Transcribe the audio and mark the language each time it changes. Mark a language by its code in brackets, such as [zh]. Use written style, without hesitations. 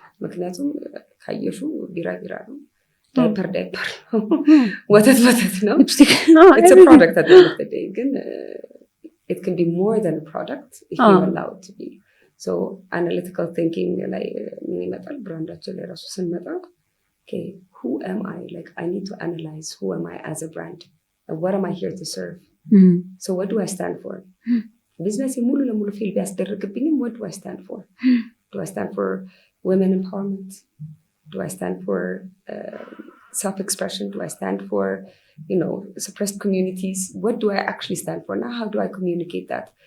[am] ምክንያቱም ካየሹ ቢራ ነው ዳይፐር ነው ወተት ነው [en] it's a product at the end of the day ግን it can be more than a product if you allow it to be. So analytical thinking [am] ላይ ምን ይመጣል ብራንዳችን ላይ ራሱ ስንመጣ [en] okay who am I, like I need to analyze who am I as a brand and what am I here to serve. So what do I stand for? [am] ቢዝነስ ሙሉ ለሙሉ ፌል ቢያስደርግብኝም [en] what do I stand for? Do I stand for women empowerment? Do I stand for self-expression? Do I stand for, suppressed communities? What do I actually stand for? Now, how do I communicate that?